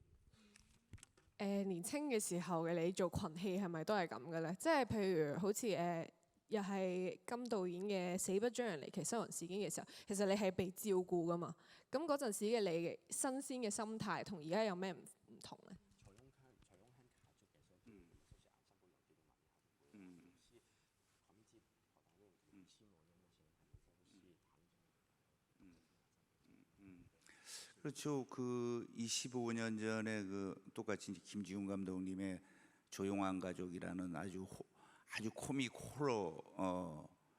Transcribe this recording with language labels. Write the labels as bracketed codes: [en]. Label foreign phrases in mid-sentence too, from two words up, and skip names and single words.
[yue] 年青嘅時候嘅你做群戲係咪都係咁嘅咧？即係譬如好似又係金導演嘅《死不將人離奇收容事件》嘅時候，其實你係被照顧噶嘛。咁嗰陣時嘅你嘅新鮮嘅心態同而家有咩唔同咧？ [ko] 그렇죠. 그 25년 전에 그 똑같이 김지훈 감독님의 조용한 가족이라는 아주 코믹 호러